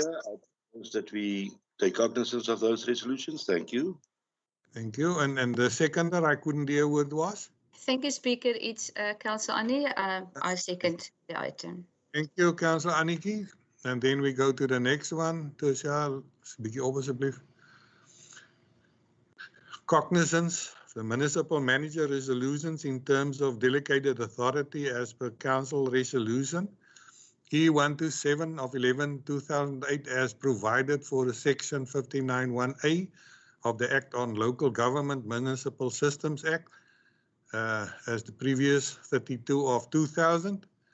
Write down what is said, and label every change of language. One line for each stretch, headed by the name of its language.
English: Speaker. I that we take cognizance of those resolutions. Thank you. Thank you. And the seconder I couldn't hear what was. Thank you, Speaker. It's Councillor Annie. I second the item. Thank you, Councillor Aniki. And then we go to the next one.
Afrikaans: Tertia, bietjie op asseblief.
English: Cognizance, the municipal manager resolutions in terms of delegated authority as per council resolution E127 of 11/2008 as provided for section 59(1)A of the Act on Local Government Municipal Systems Act as the previous 32 of 2000.